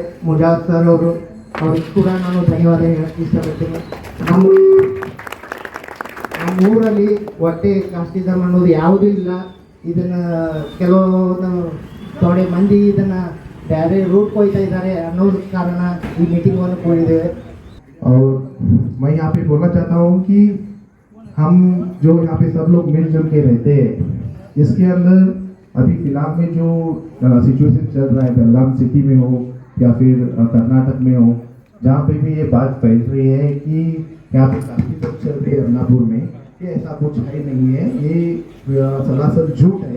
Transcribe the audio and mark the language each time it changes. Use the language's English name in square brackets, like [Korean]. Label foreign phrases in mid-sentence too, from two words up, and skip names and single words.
[Kannada] ಮುಜಾವರ್ ಸರ್ ಅವರು, ಅವ್ರಿಗೆ ಕೂಡ ನಾನು ಧನ್ಯವಾದ ಹೇಳಕ್ಕೆ ಇಷ್ಟಪಡ್ತೀನಿ. ನಮ್ಮೂರಲ್ಲಿ ಹೊಟ್ಟೆ ಕಾಸ್ಟಿಸಮ್ ಅನ್ನೋದು ಯಾವುದೂ ಇಲ್ಲ. ಇದನ್ನ ಕೆಲವೊಂದು ಥೋಡೆ ಮಂದಿ ಇದನ್ನ ಬೇರೆ ರೂಟ್ ಹೋಗ್ತಾ ಇದ್ದಾರೆ ಅನ್ನೋದ್ರ ಕಾರಣ ಈ ಮೀಟಿಂಗನ್ನು ಕೂಡಿದ್ದೇವೆ. [Hindi] और मैं यहाँ पे बोलना चाहता हूँ कि हम जो यहाँ पे सब लोग मिलजुल के रहते हैं, इसके अंदर अभी फिलहाल में जो सिचुएशन चल रहा है बेलगाम सिटी में हो या फिर कर्नाटक में हो, जहाँ पे भी ये बात फैल रही है कि यहाँ पे काफ़ी सब चल रही है अन्नापुर में, ये ऐसा कुछ है नहीं है, ये सरासर झूठ है।